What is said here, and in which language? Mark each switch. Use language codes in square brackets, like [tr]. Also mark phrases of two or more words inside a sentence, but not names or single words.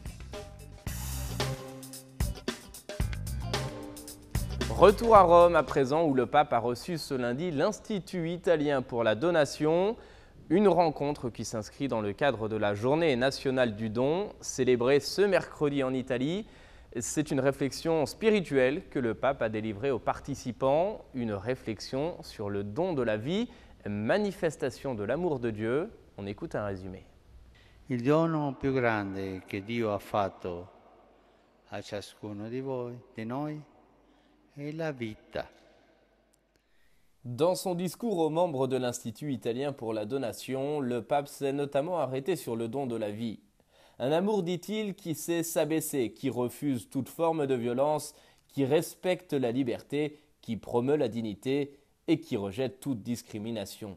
[fr] Retour à Rome à présent où le pape a reçu ce lundi l'Institut italien pour la donation, une rencontre qui s'inscrit dans le cadre de la Journée nationale du don, célébrée ce mercredi en Italie. C'est une réflexion spirituelle que le pape a délivrée aux participants, une réflexion sur le don de la vie, manifestation de l'amour de Dieu. On écoute un résumé. [it] Il dono più grande che Dio ha fatto a ciascuno di noi, è la vita. [fr] Dans son discours aux membres de l'Institut italien pour la donation, le pape s'est notamment arrêté sur le don de la vie. Un amour, dit-il, qui sait s'abaisser, qui refuse toute forme de violence, qui respecte la liberté, qui promeut la dignité et qui rejette toute discrimination.